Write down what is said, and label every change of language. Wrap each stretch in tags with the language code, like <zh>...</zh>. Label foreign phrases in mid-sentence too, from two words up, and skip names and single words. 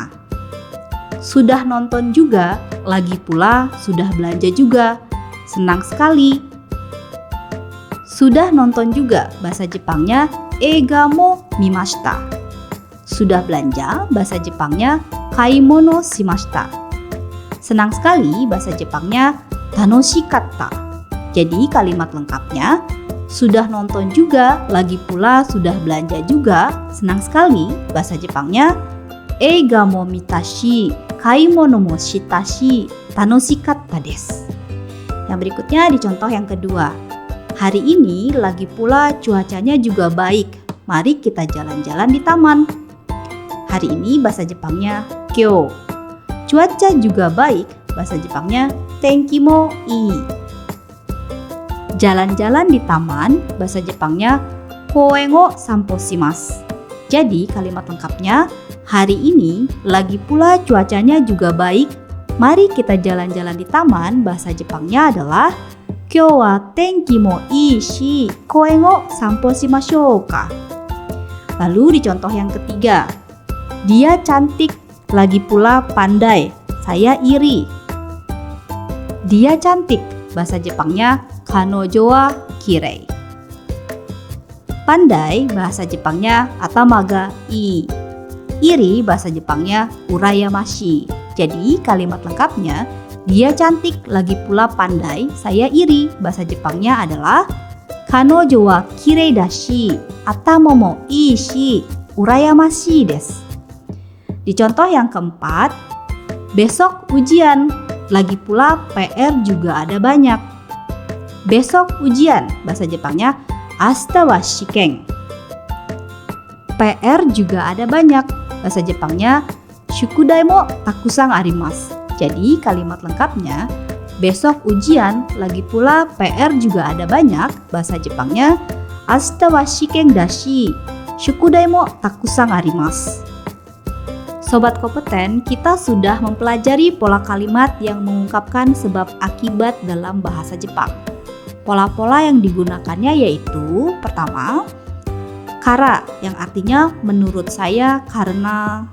<id>Sudah nonton juga, lagi pula sudah belanja juga. Senang sekali. Sudah nonton juga, bahasa Jepangnya</id> <ja>映画も見ました.</ja> <id>Sudah belanja, bahasa Jepangnya</id> <ja>買い物しました.</ja> <id>Senang sekali, bahasa Jepangnya tanoshikatta. Jadi kalimat lengkapnya, sudah nonton juga, lagi pula sudah belanja juga, senang sekali, bahasa Jepangnya</id> <ja>映画も見たし、買い物もしたし、楽しかったです.</ja> <id>Yang berikutnya di contoh yang kedua. Hari ini lagi pula cuacanya juga baik. Mari kita jalan-jalan di taman. Hari ini bahasa Jepangnya kyo. Cuaca juga baik, bahasa Jepangnya</id> <ja>天気もいい.</ja> <id>Jalan-jalan di taman, bahasa Jepangnya</id> <ja>公園を散歩します.</ja> <id>Jadi kalimat lengkapnya, hari ini lagi pula cuacanya juga baik. Mari kita jalan-jalan di taman, bahasa Jepangnya adalah</id> <ja>今日は天気もいいし公園を散歩しましょうか.</ja> <id>Lalu di contoh yang ketiga, dia cantik, lagi pula pandai, saya iri. Dia cantik, bahasa Jepangnya</id> <ja>彼女はきれい.</ja> <id>Pandai, bahasa Jepangnya</id> <ja>頭がいい.</ja> <id>Iri, bahasa Jepangnya urayamashi. Jadi kalimat lengkapnya, dia cantik, lagi pula pandai, saya iri. Bahasa Jepangnya adalah</id> <ja>彼女はきれいだし、頭もいいし、羨ましいです.</ja> <id>Di contoh yang keempat, besok ujian, lagi pula PR juga ada banyak. Besok ujian, bahasa Jepangnya</id> <ja>明日は試験.</ja> <id>PR juga ada banyak, bahasa Jepangnya</id> <ja>宿題もたくさんあります.</ja> <id>Jadi kalimat lengkapnya, besok ujian, lagi pula PR juga ada banyak, bahasa Jepangnya</id> <ja>明日は試験だし、宿題もたくさんあります.</ja> <id>Sobat kompeten, kita sudah mempelajari pola kalimat yang mengungkapkan sebab akibat dalam bahasa Jepang. Pola-pola yang digunakannya yaitu, pertama, kara yang artinya menurut saya karena.</id>